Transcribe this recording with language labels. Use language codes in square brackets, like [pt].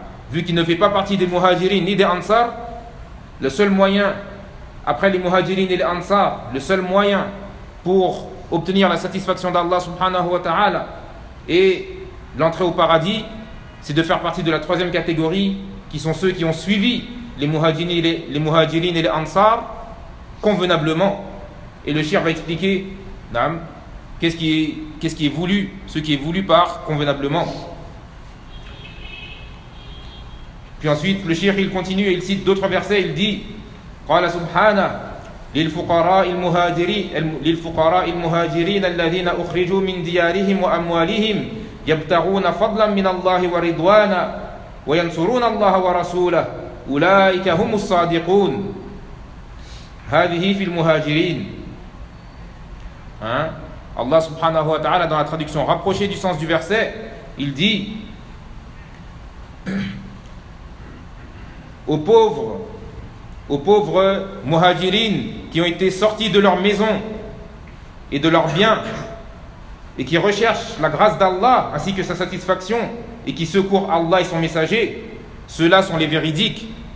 [fr] vu qu'il ne fait pas partie des muhajirin ni des ansar, le seul moyen après les muhajirin et les ansar, le seul moyen pour obtenir la satisfaction d'Allah subhanahu wa ta'ala et l'entrée au paradis, c'est de faire partie de la troisième catégorie, qui sont ceux qui ont suivi les muhajirin et les ansar convenablement. Et le shir va expliquer ce qui est voulu par convenablement. Puis ensuite le shir il continue et il cite d'autres versets. Il dit [ar] قال سبحانه للفقراء المهاجرين الذين أخرجوا من ديارهم وأموالهم يبتغون فضلا من الله ورضوانا وينصرون الله ورسوله أولئك هم الصادقون. هذه في المهاجرين. [fr] Allah subhanahu wa ta'ala, dans la traduction rapprochée du sens du verset, il dit aux pauvres muhajirin qui ont été sortis de leur maison et de leurs biens et qui recherchent la grâce d'Allah ainsi que sa satisfaction et qui secourent Allah et son messager, ceux-là sont les véridiques.